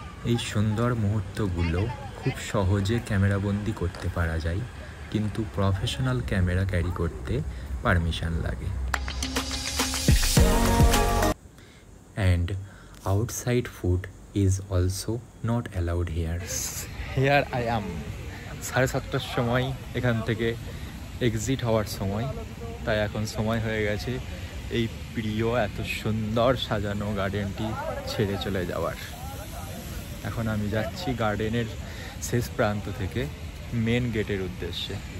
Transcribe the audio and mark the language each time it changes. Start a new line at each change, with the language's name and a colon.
Bangla: এই সুন্দর মুহূর্তগুলো খুব সহজে ক্যামেরাবন্দি করতে পারা যায়, কিন্তু প্রফেশনাল ক্যামেরা ক্যারি করতে পারমিশন লাগে।
English: And outside food is also not allowed here. Here I am.
Bangla: 7:30টার সময় এখান থেকে এক্সিট হওয়ার সময়, তাই এখন সময় হয়ে গেছে এই প্রিয় এত সুন্দর সাজানো গার্ডেনটি ছেড়ে চলে যাওয়ার। এখন আমি যাচ্ছি গার্ডেনের শেষ প্রান্ত থেকে মেন গেটের উদ্দেশ্যে।